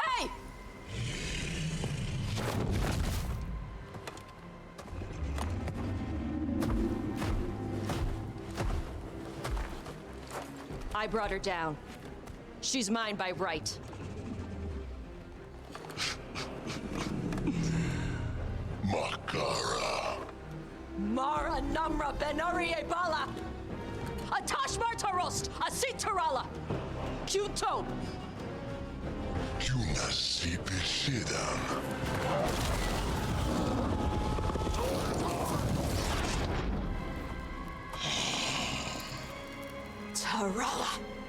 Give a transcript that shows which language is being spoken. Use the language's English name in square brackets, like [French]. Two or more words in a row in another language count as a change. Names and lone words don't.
[English] Hey! I brought her down. She's mine by right. Makara. Mara Namra Benari Ebala! Atash Martarost! Asitarala! Kyuto! Kyunasipishidam. Tarala!